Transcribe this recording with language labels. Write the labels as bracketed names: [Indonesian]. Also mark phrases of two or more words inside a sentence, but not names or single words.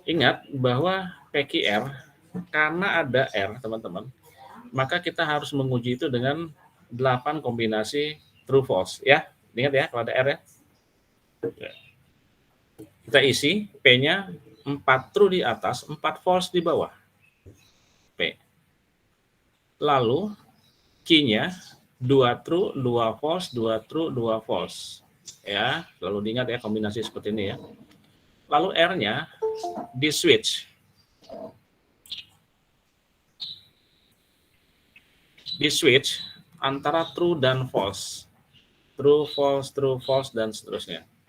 [Indonesian] Ingat bahwa PQR karena ada R, teman-teman, maka kita harus menguji itu dengan 8 kombinasi [English] true false [Indonesian] ya. Ingat ya kalau ada R ya. Kita isi P-nya 4 true di atas, 4 false di bawah. P. Lalu Q-nya 2 true, 2 false, 2 true, 2 false. Ya, lalu diingat ya kombinasi seperti ini ya. Lalu R-nya di switch. di switch antara true dan false. [English] True, false, [Indonesian] dan seterusnya.